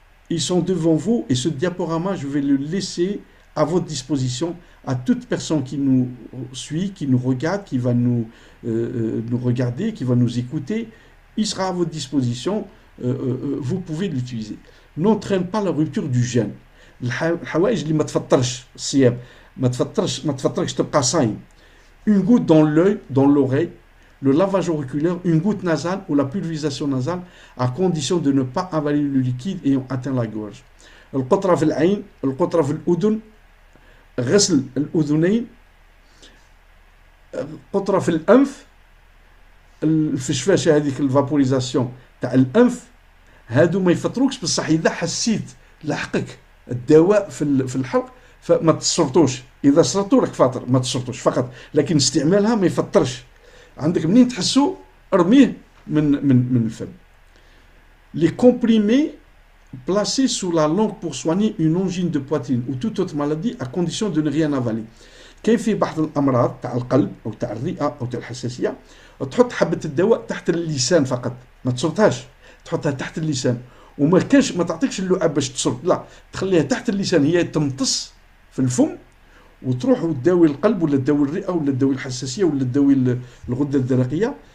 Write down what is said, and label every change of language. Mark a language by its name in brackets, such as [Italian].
[French] Ils sont devant vous et ce diaporama, je vais le laisser à votre disposition à toute personne qui nous suit, qui nous regarde, qui va nous regarder, qui va nous écouter. Il sera à votre disposition, vous pouvez l'utiliser. N'entraîne pas la rupture du jeûne. [Arabic] الحوائج اللي ما تفطرش الصيام ما تفطرش تبقى صايم. [French] Une goutte dans l'œil, dans l'oreille, le lavage auriculaire, une goutte nasale ou la pulvérisation nasale à condition de ne pas avaler le liquide ayant atteint la gorge. [Arabic] القطرة في العين, القطرة في الأذن, غسل الأذنين, قطرة في الأنف, الفشفاشة هذيك الفابوريزاسيون تاع الأنف. هادو ما يفطروكش، بصح اذا حسيت لحقك الدواء في الحلق فما تشرطوش. اذا شرطوا راك فاطر، ما تشرطوش فقط، لكن استعمالها ما يفطرش. عندك منين تحسو ارميه من الفم. [French] Les comprimés placés sous la langue pour soigner une angine de poitrine ou toute autre maladie à condition de ne rien avaler. [Arabic] كاين في بعض الامراض تاع القلب او تاع الرئه او تاع الحساسيه تحط حبه الدواء تحت اللسان فقط، ما تشرطهاش، تحطها تحت اللسان، وما كانش ما تعطيكش اللعاب باش تشرب، لا تخليها تحت اللسان، هي تمتص في الفم وتروح وتداوي القلب ولا تداوي الرئه ولا تداوي الحساسيه ولا تداوي الغده الدرقيه.